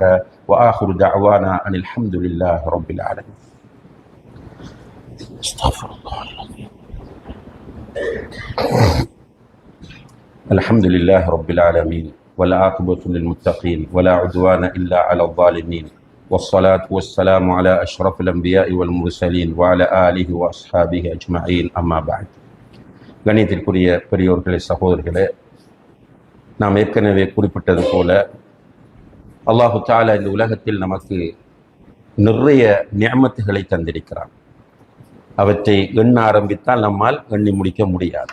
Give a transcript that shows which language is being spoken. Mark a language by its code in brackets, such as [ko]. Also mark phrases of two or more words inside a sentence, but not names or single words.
[ar] وآخر دعوانا أن الحمد لله رب العالمين. الحمد لله رب العالمين والعاقبة للمتقين ولا عدوان إلا على الظالمين. والصلاة والسلام على أشرف الأنبياء والمرسلين وعلى آله وأصحابه أجمعين أما بعد. [ta] கணியத்திற்குரிய பெரியோர்களே, சகோதரர்களே, நாம் ஏற்கனவே குறிப்பிட்டது போல [ar] الله تعالى [ta] இந்த உலகத்தில் நமக்கு நிறைய நிஅமத்துகளை தந்திருக்கிறான். அவற்றை எண்ண ஆரம்பித்தால் நம்மால் எண்ணி முடிக்க முடியாது.